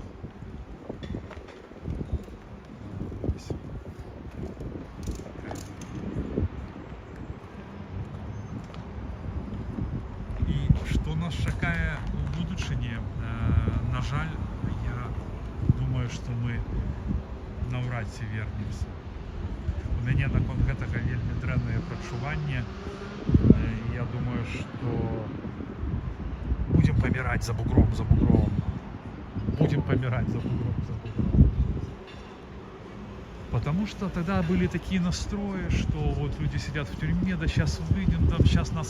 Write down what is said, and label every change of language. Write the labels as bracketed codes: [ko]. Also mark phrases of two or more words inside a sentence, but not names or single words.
[be] І што нас чакае у будучыні, на жаль, думаю, что мы наўрад ці вернемся. У мяне наконт гэтага вельмі дрэннае прачуванне. [ru] Я думаю, что будем помирать за бугром. Будем помирать за бугром. Потому что тогда были такие настрои, что вот люди сидят в тюрьме, да сейчас выйдем, там сейчас нас